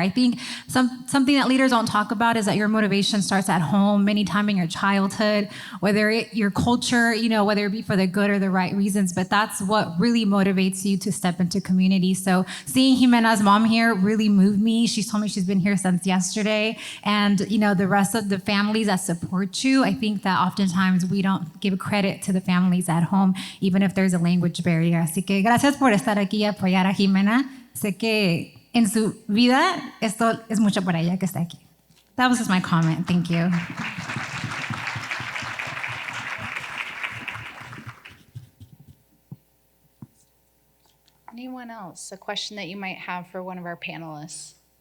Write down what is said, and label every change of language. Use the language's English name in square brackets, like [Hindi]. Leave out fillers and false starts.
[English] I think something that leaders don't talk about is that your motivation starts at home, many times in your childhood, whether your culture, whether it be for the good or the right reasons, but that's what really motivates you to step into community. So seeing Jimena's mom here really moved me. She's told me she's been here since yesterday. And, the rest of the families that support you, I think that oftentimes we don't give credit to the families at home, even if there's a language barrier. [Spanish] Así que gracias por estar aquí y apoyar a Jimena. Sé que en su vida esto es mucho para ella que está aquí. [English] That was just my comment. Thank you. Anyone else? A question that you might have for one of our panelists?